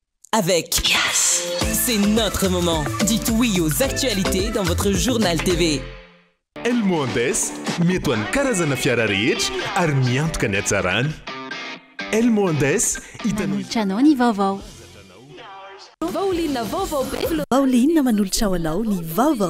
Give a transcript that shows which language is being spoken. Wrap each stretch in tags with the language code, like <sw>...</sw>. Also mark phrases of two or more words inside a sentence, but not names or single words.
<fr>avec Yes. C'est notre moment. Dites oui aux actualités dans votre journal TV.</fr> <mg>Elmondes mety hoan'ny karazana fiara rehetra ary miantoka ny hatsarany. Elmondes hitanao ny vaovao. Vaolinna vaovao be. Vaolinna manolotra ho anao ny vaovao.</mg>